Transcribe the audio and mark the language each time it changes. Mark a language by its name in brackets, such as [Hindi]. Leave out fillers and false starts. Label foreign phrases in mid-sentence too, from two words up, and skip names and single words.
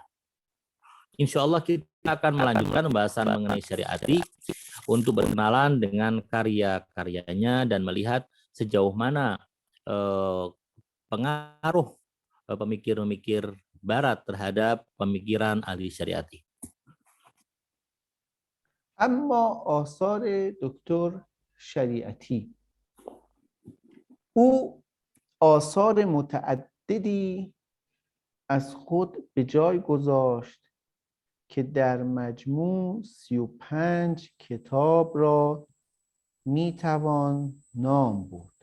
[Arabic] إن شاء الله [Indonesian] kita akan melanjutkan pembahasan mengenai Syariati untuk berkenalan dengan karya-karyanya dan melihat sejauh mana pengaruh pemikir-pemikir Barat terhadap pemikiran Ali Syariati. [Persian] اما آثار دکتر شریعتی، او آثار متعددی از خود به جای گذاشت که در مجموع 35 کتاب را میتوان نام برد.